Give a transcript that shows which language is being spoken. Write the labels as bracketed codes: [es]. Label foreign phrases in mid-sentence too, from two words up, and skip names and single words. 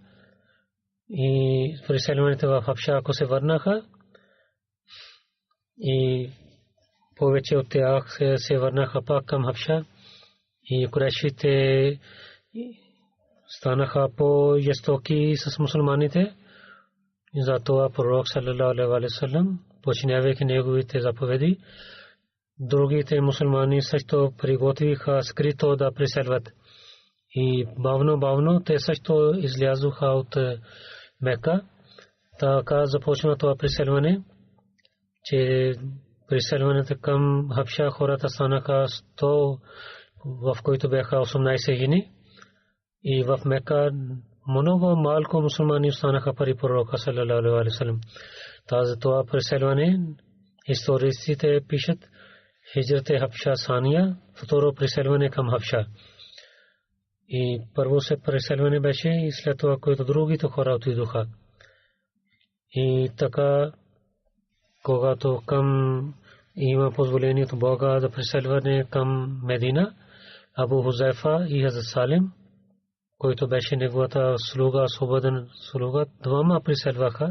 [bg] И преселваните в Хабша, ако се върнаха, и повече от тях се върнаха пак към Хабша и курешите станаха по-жестоки с мусулманите. Затова пророк [ar] صلى الله عليه وسلم, [bg] починявайки неговите заповеди, другите мусулмани също приготвиха скрито да преселват. И бавно те също излязоха от Мека. Така започна това преселване, че преселването към Хабша хората станаха 100, в които бяха 18 жени. И в Мека много малко мусулмани останаха при пророка [ar] صلى الله عليه وسلم. [bg] Това преселване историците пишат [ar] هجرة الحبشة الثانية, [bg] второ преселване към Хабша. И първо се преселване беше и след това които другите хора отидоха. И така, когато към има позволение от Бога за преселване към Медина, Абу Хузайфа и Хазрат Салим, който беше неговата слуга, свободен слуга, двама преселваха.